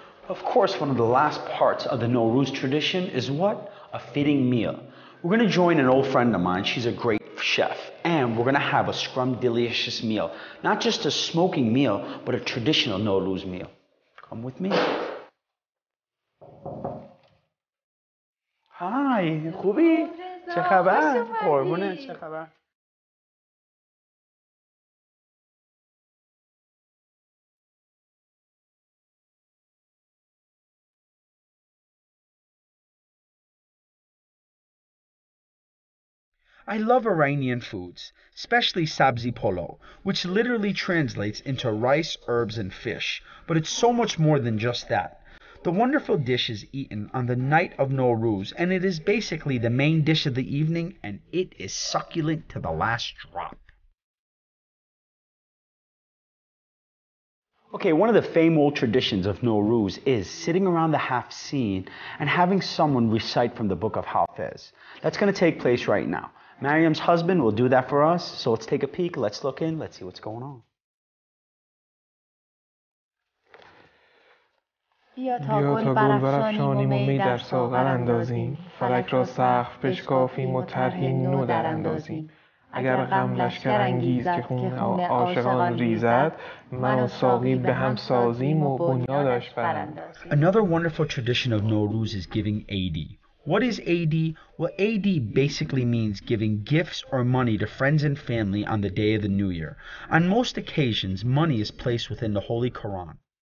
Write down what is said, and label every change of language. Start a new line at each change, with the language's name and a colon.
English: Of course, one of the last parts of the Nowruz tradition is what? A fitting meal. We're going to join an old friend of mine. She's a great chef. And we're going to have a scrum-delicious meal. Not just a smoking meal, but a traditional Nowruz meal. Come with me.
Persian: Hi, خوبی؟ چه خبر؟ قربونه چه خبر؟
English: I love Iranian foods, especially sabzi polo, which literally translates into rice, herbs, and fish, but it's so much more than just that. The wonderful dish is eaten on the night of Nowruz, and it is basically the main dish of the evening, and it is succulent to the last drop. Okay, one of the famed old traditions of Nowruz is sitting around the half scene and having someone recite from the book of Hafiz. That's going to take place right now. Mariam's husband will do that for us, so let's take a peek, let's look in, let's see what's going on.
Persian: بیا تا گل برافشانیم و می در ساغر اندازیم، فلک را سقف بشکافیم و طرحی نو در اندازیم. اگر غم لشکر انگیز که خون عاشقان ریزد، من و ساقی به هم سازیم و بنیادش براندازیم.
English: Another wonderful tradition of Nowruz is giving Eid. What is Eid? Well, Eid basically means giving gifts or money to friends and family on the day of the New Year. On most occasions, money is placed within the Holy Quran.